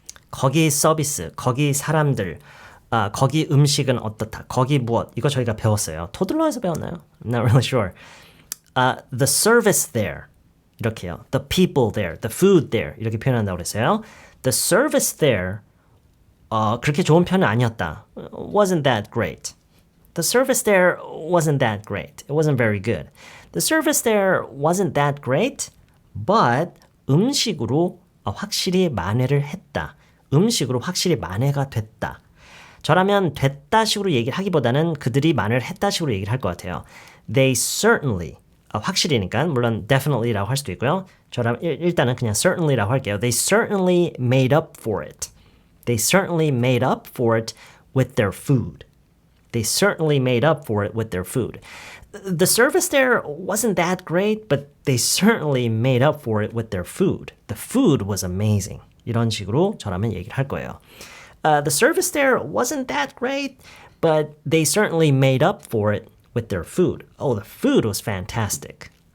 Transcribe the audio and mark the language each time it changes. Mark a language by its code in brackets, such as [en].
[ko] 거기 서비스, 거기 사람들, 거기 음식은 어떻다. 거기 무엇. 이거 저희가 배웠어요. 토들러에서 배웠나요? [en] Not really sure. The service there. [ko] 이렇게요. [en] The people there. The food there. [ko] 이렇게 표현한다고 그랬어요. [en] The service there. [ko] 그렇게 좋은 편은 아니었다. [en] Wasn't that great. The service there wasn't that great. It wasn't very good. The service there wasn't that great, but [ko] 음식으로 확실히 만회를 했다. 음식으로 확실히 만회가 됐다. 저라면 됐다 식으로 얘기를 하기보다는 그들이 만회를 했다 식으로 얘기를 할 것 같아요. [en] They certainly, [ko] 확실히니까 물론 definitely라고 할 수도 있고요. 저라면 일단은 그냥 certainly라고 할게요. [en] They certainly made up for it. They certainly made up for it with their food. They certainly made up for it with their food. The service there wasn't that great, but they certainly made up for it with their food. The food was amazing. [ko] 이런 식으로 저라면 얘기를 할 거예요. [en] The service there wasn't that great, but they certainly made up for it with their food. Oh, the food was fantastic.